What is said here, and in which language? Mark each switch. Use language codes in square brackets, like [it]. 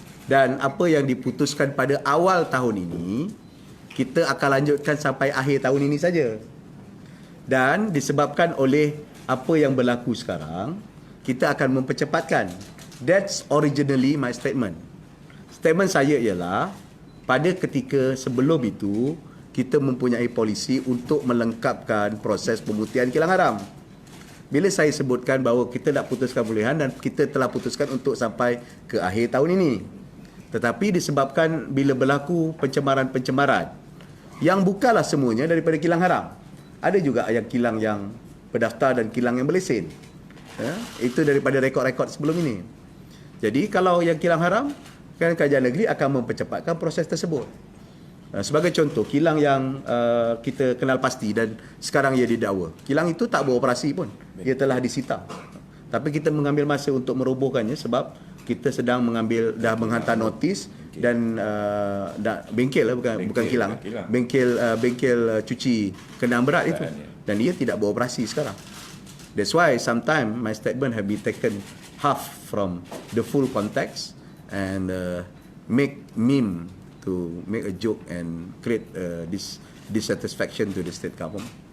[ms] Dan apa yang diputuskan pada awal tahun ini, kita akan lanjutkan sampai akhir tahun ini saja. Dan disebabkan oleh apa yang berlaku sekarang, kita akan mempercepatkan. [en] That's originally my statement. [ms] Statement saya ialah, pada ketika sebelum itu, kita mempunyai polisi untuk melengkapkan proses pemutihan kilang haram. Bila saya sebutkan bahawa kita nak putuskan pemulihan dan kita telah putuskan untuk sampai ke akhir tahun ini. Tetapi disebabkan bila berlaku pencemaran-pencemaran yang bukanlah semuanya daripada kilang haram. Ada juga yang kilang yang berdaftar dan kilang yang berlesen. Itu daripada rekod-rekod sebelum ini. Jadi kalau yang kilang haram, kan Kerajaan Negeri akan mempercepatkan proses tersebut. Sebagai contoh, kilang yang kita kenal pasti dan sekarang ia didakwa. Kilang itu tak beroperasi pun. Ia telah disita. Tapi kita mengambil masa untuk merobohkannya sebab kita sedang dah menghantar notis dan bengkel lah, bukan kilang. Bengkel cuci kenderaan berat itu. Dan ia tidak beroperasi sekarang. [en] That's why sometimes my statement have been taken half from the full context and make meme to make a joke and create this dissatisfaction to the state government.